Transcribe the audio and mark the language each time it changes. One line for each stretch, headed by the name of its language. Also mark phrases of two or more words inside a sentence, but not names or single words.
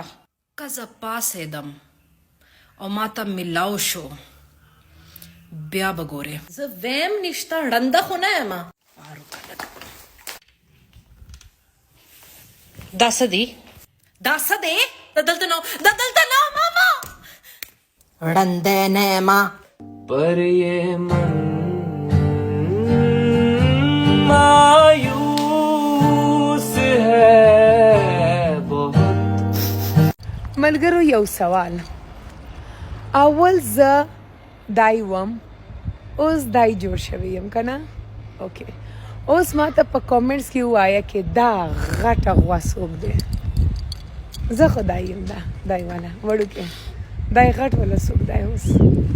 Pashto: که زه پاڅېدم او ما ته ملاو شو بیا به ګورې. زه ویم نشته ړنده خو نه یم. دا څه دی؟ دا څه دی؟ دا دلته نه ماما. ړنده نه یم
Urdu: پر یہ من مایوس ہے بہت.
Pashto: ملګرو یو سوال اول زه دای وم اوس دای جوړ شوی یم که نه؟ اوکې اوس ما ته په کامنټس کې ووایه چې دا غټه غوا څوک دی؟ زه خو دای یم دا دای والا وړوکی دای غټ والا څوک دی اوس؟